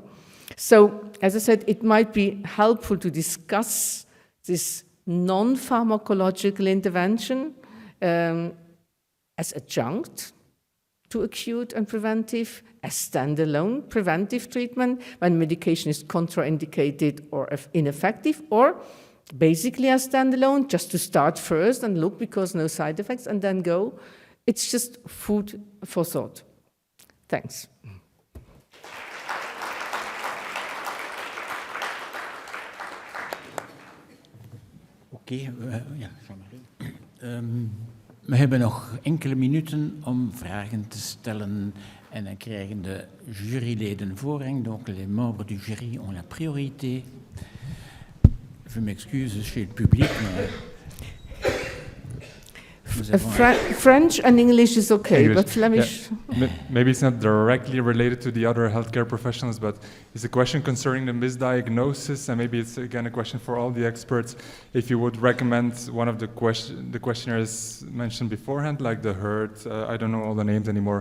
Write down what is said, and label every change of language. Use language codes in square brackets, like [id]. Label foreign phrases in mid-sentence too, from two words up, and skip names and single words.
[en] So, as I said, it might be helpful to discuss this non-pharmacological intervention as adjunct to acute and preventive, as standalone preventive treatment when medication is contraindicated or ineffective, or basically as standalone, just to start first and look because no side effects, and then go. It's just food for thought. Thanks. [nl] Oké, we hebben nog enkele minuten om vragen te stellen en dan krijgen de juryleden voorrang. [fr] Donc les membres du jury ont la priorité. Je m'excuse chez le public, mais [en] French and English is okay, English. but Flemish... Yeah. Maybe it's not directly related to the other healthcare professionals, but it's a question concerning the misdiagnosis, and maybe it's again a question for all the experts. If you would recommend one of the questionnaires mentioned beforehand, like the HERT, I don't know all the names anymore.